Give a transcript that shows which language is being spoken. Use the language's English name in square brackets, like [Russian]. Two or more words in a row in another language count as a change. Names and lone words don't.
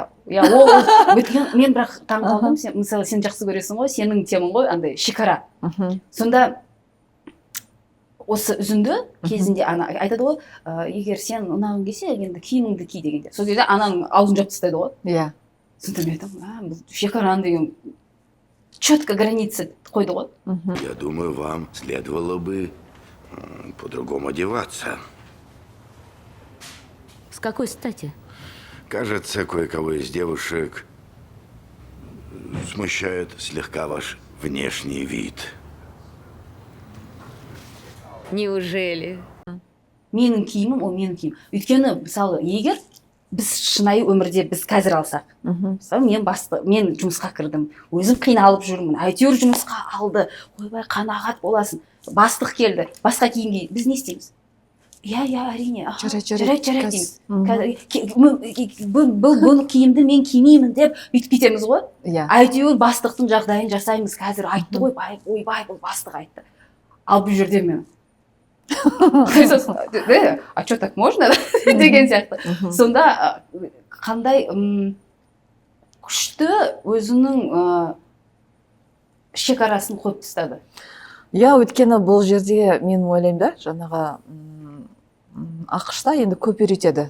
[Kazakh] Мен бірақ таң қалдым, мысалы, сен жақсы көресің ғой, сенің темың ғой, андай шекара. Сонда осы үзінді кезінде ана айтады ғой, егер сен ұнағың келсе, енді киіміңді ки дегенде. Сол кезде ананың аузын жауып тастайды ғой. Иә. Сонда мен айтамын, бұл шекараны деген [Russian] четко границы [Kazakh] қойды ғой. [Russian] Я думаю, вам следовало бы по-другому одеваться. С какой стати? Кажется, кое-кого из девушек смущает слегка ваш внешний вид. Неужели? [Kazakh] Менің киімім, ол менің киімім. Өйткені, мысалы, егер біз шынайы өмірде біз қазір алсақ, мысалы, мен жұмысқа кірдім, өзім қиналып жүрмін, әйтеуір жұмысқа алды, ойбай, қанағат боласың, бастық келді, басқа киімге, біз не істейміз? Әрине, жарайды дейміз. Бұл киімді мен кимеймін деп бүйтіп кетеміз ғой. Әйтеуір бастықтың жағдайын жасаймыз, қазір айтты ғой, ойбай, бұл бастық айтты. Ал бұл жерде мен [Russian] а что, так можно? [Kazakh] деген сияқты. Сонда қандай күшті өзінің шекарасын қойып тастады. Өйткені бұл жерде мен ойлаймын да, жаңағы ақшта енді көп үйретеді.